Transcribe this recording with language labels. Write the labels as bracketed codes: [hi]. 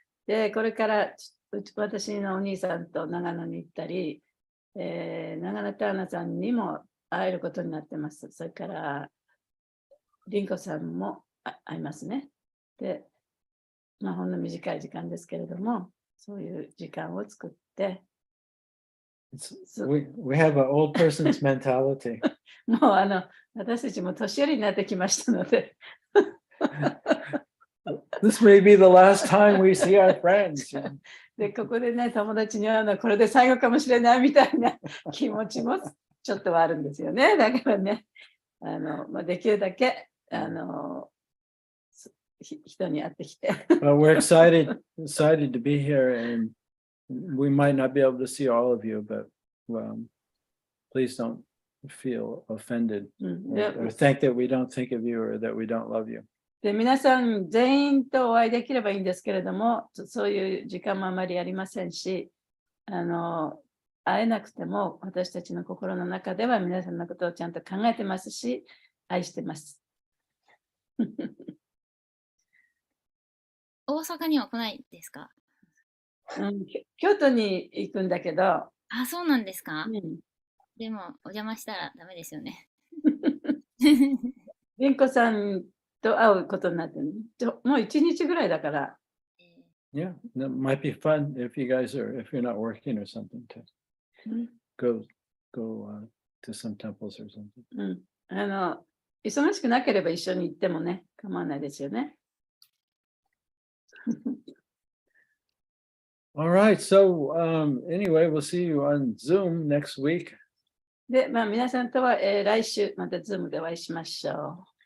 [ja] で、これから私のお兄さんと長野に行ったり、長野ターナさんにも会えることになってます。それから、リンコさんも会いますね。で、ほんの短い時間ですけれども、そういう時間を作って、 [en] We have an old person's mentality. [ja] もう私たちも年寄りになってきましたので。 [en] This may be the last time we see our friends. [ja] で、ここでね、友達に会うのはこれで最後かもしれないみたいな気持ちもちょっとはあるんですよね。だからね、できるだけ、人に会ってきて。 [en] Well, we're excited to be here, and we might not be able to see all of you, but please don't feel offended or think that we don't think of you or that we don't love you. [ja] で、皆さん全員とお会いできればいいんですけれども、そういう時間もあまりありませんし、会えなくても私たちの心の中では皆さんのことをちゃんと考えてますし、愛してます。大阪には来ないですか？京都に行くんだけど。あ、そうなんですか？でも、お邪魔したらダメですよね。りんこさんと会うことになってる。もう1日ぐらいだから。 [en] Yeah, that might be fun if you're not working or something to go to some temples or something. [ja] 忙しくなければ一緒に行ってもね、構わないですよね。 [en] All right, so anyway, we'll see you on Zoom next week. [ja] で、皆さんとは、来週また Zoom でお会いしましょ